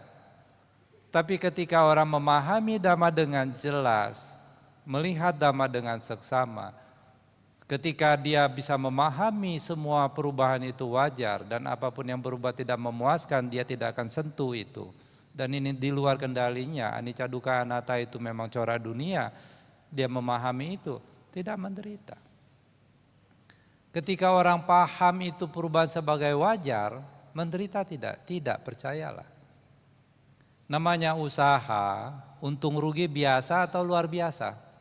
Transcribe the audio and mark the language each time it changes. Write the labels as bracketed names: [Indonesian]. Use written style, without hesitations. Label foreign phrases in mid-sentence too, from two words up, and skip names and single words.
[Indonesian] Tapi ketika orang memahami dhamma dengan jelas, melihat dhamma dengan seksama, ketika dia bisa memahami semua perubahan itu wajar dan apapun yang berubah tidak memuaskan, dia tidak akan sentuh itu. Dan ini di luar kendalinya, [Pali] anicca dukkha anatta [Indonesian] itu memang corak dunia, dia memahami itu, tidak menderita. Ketika orang paham itu perubahan sebagai wajar, menderita tidak? Tidak, percayalah. Namanya usaha, untung rugi biasa atau luar biasa?